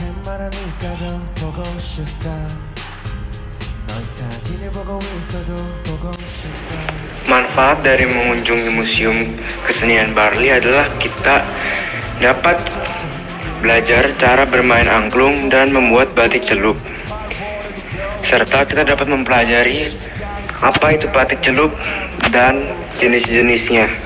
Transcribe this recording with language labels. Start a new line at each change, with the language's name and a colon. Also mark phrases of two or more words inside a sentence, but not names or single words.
Korean: 말하니까 더 보고 싶다 너의 사진을 보고 있어도 보고 싶다.
Indonesian: Manfaat dari mengunjungi museum kesenian Barli adalah kita dapat belajar cara bermain angklung dan membuat batik celup, serta kita dapat mempelajari apa itu batik celup dan jenis-jenisnya.